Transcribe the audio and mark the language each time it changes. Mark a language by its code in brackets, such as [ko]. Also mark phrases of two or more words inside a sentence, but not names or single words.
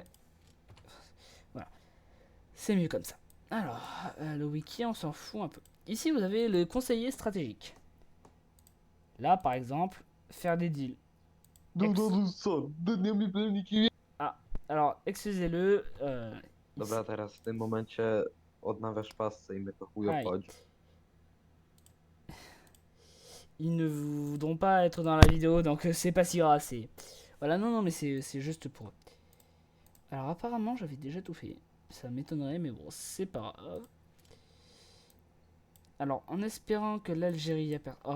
[fr] Voilà. C'est mieux comme ça. Alors, le wiki, on s'en fout un peu. Ici, vous avez le conseiller stratégique. Là, par exemple, faire des deals. Ah, alors, excusez-le. [pl] Dobra, teraz w tym momencie odnawiasz pasce i mnie to chuj [fr] Aïe. [pl] obchodzi. [fr] Ils ne voudront pas être dans la vidéo, donc c'est pas si grave. Voilà, non, mais c'est juste pour eux. Alors, apparemment, j'avais déjà tout fait. Ça m'étonnerait, mais bon, c'est pas grave. Alors, en espérant que l'Algérie a perdu.